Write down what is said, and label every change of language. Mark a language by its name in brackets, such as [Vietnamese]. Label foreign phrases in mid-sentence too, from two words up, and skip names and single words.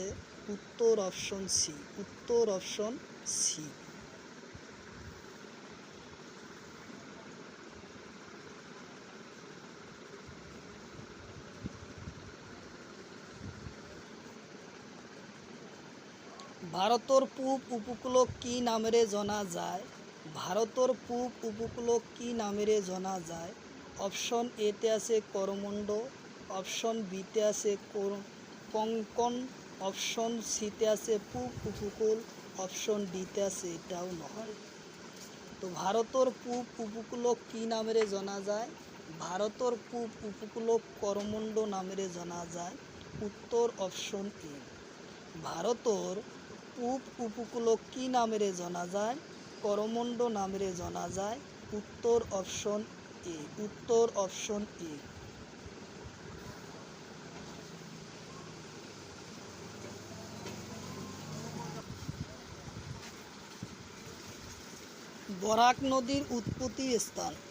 [Assamese] উত্তর অপশন সি। উত্তর অপশন সি। ভারতের পূব উপকূলক কি নামেরে জনা যায়? ভারতের পূব উপকূলক কি নামেরে জনা যায়? অপশন এতে আছে করমণ্ড, অপশন বিতে আছে কোঙ্কণ, অপশন সিতে আছে পূব উপকূল, অপশন ডিতে আছে এটাও নহয়। তো ভারতের পূব উপকূলক কি নামেরে জনা যায়? ভারতের পূব উপকূলক করমণ্ড নামেরে জনা যায়। উত্তর অপশন এ। ভারতের পূব উপকূলক কি নামেরে জনা যায়? করমণ্ড নামেরে জনা যায়। উত্তর অপশন এ। উত্তর অপশন এ। বরাক নদীর উৎপত্তি স্থান?